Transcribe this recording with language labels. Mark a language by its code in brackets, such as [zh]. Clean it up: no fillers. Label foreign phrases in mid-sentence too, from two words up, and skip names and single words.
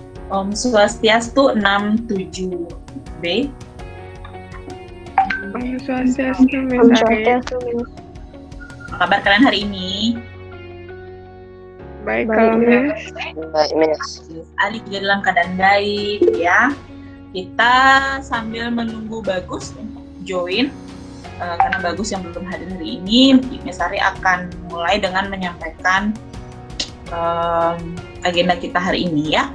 [ban] Om Swastiastu 67B. Om Swastiastu, Om [id] Miss Ari. [ban] Swastiastu, [id] Miss. Apa kabar kalian hari ini? Baik, Baik, kalau Miss. Miss. Baik, Miss. Ari juga dalam keadaan baik ya. Kita sambil menunggu Bagus untuk join, karena Bagus yang belum hadir hari ini, Miss Ari akan mulai dengan menyampaikan agenda kita hari ini ya.